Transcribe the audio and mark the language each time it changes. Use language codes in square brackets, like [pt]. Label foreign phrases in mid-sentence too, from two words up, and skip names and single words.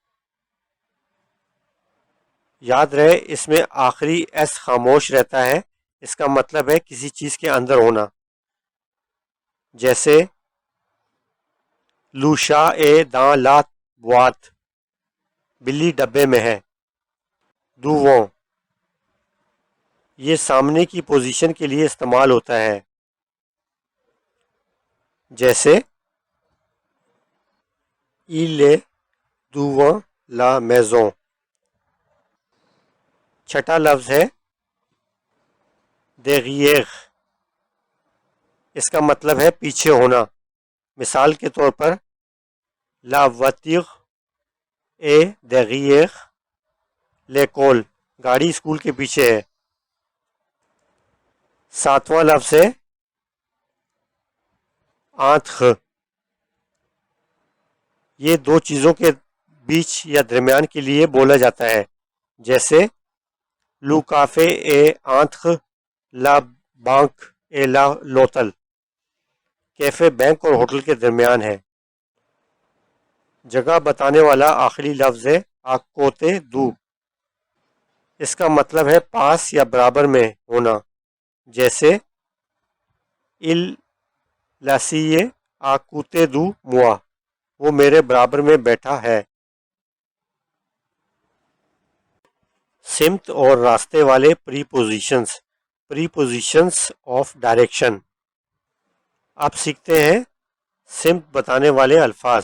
[ur] یاد رہے اس میں آخری ایس خاموش رہتا ہے، اس کا مطلب ہے کسی چیز کے اندر ہونا، جیسے [fr] Le chat est dans la boîte, [ur] بلی ڈبے میں ہے۔ دوووں، یہ سامنے کی پوزیشن کے لیے استعمال ہوتا ہے، جیسے [fr] il est devant la maison۔ [ur] چھٹا لفظ ہے derrière، اس کا مطلب ہے پیچھے ہونا، مثال کے طور پر [fr] la voiture est derrière l'école، [ur] گاڑی اسکول کے پیچھے ہے۔ ساتواں لفظ ہے entre، یہ دو چیزوں کے بیچ یا درمیان کے لیے بولا جاتا ہے، جیسے [fr] Le café est entre la banque et l'hôtel, [ur] کیفے بینک اور ہوٹل کے درمیان ہے۔ جگہ بتانے والا آخری لفظ ہے [fr] à côté de, [ur] اس کا مطلب ہے پاس یا برابر میں ہونا، جیسے [fr] il l'assied à côté de moi، [ur] وہ میرے برابر میں بیٹھا ہے۔ سمت اور راستے والے پری پوزیشنز، [en] prepositions of direction. [ur] اب سیکھتے ہیں سمت بتانے والے الفاظ۔